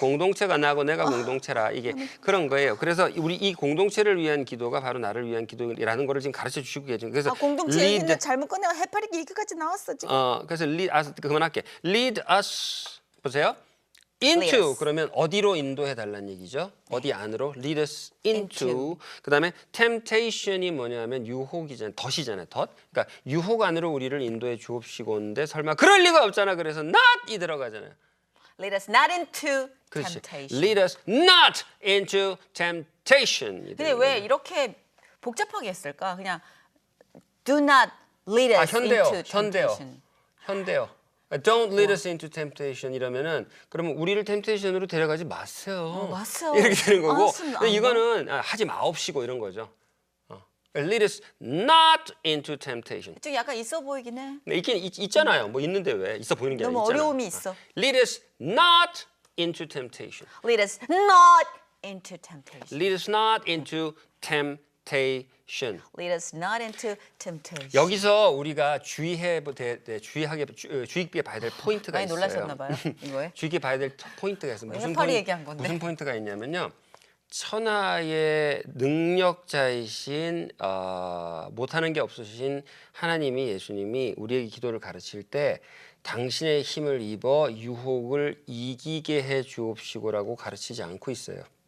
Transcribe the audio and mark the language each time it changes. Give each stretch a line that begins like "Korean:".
Korean: 공동체가 나고 내가 공동체라 이게 그런 거예요. 그래서 우리 이 공동체를 위한 기도가 바로 나를 위한 기도라는 거를 지금 가르쳐 주시고 계죠. 그래서 공동체 얘기는 잘못 꺼내가 해파리 얘기까지 나왔어 지금. 그래서 그만할게.
English: Lead us
Korean: 보세요. into
English: Lead us.
Korean: 그러면 어디로 인도해 달라는 얘기죠. 어디 안으로
English: lead us into.
Korean: 그다음에 temptation이 뭐냐면 유혹이잖아요. 덫이잖아요. 덫. 그러니까 유혹 안으로 우리를 인도해 주옵시고인데 설마 그럴 리가 없잖아. 그래서 not이 들어가잖아요.
English: Lead us not into
Korean: 그렇지.
English: temptation. Lead us not into temptation.
Korean: 근데 왜 이렇게 복잡하게 했을까?
English: 그냥 do not lead us
Korean: 현대어,
English: into temptation.
Korean: 현대어.
English: Don't lead us into temptation
Korean: 이러면은 그러면 우리를 템테이션으로 데려가지 마세요. 맞아요. 이렇게 되는 거고. 알았습니다. 근데 이거는 하지 마옵시고 이런 거죠.
English: Lead us not into temptation.
Korean: 좀 약간 있어 보이긴 해. 근데 있잖아요. 뭐 있는데 왜 있어 보이는 게 너무 아니잖아요. 어려움이 있어.
English: Lead us not into temptation. Lead us not into temptation. Lead us not into temptation. Lead us not into temptation.
Korean: 여기서 우리가 주의 깊게 봐야 될 포인트가 많이 있어요. 놀라셨나 봐요. 이거에. 주의 깊게 봐야 될 포인트가 있어요. 해파리 얘기한 건데. 무슨 포인트가 있냐면요. 천하의 능력자이신 못하는 게 없으신 하나님이 예수님이 우리에게 기도를 가르칠 때 당신의 힘을 입어 유혹을 이기게 해 주옵시고라고 가르치지 않고 있어요.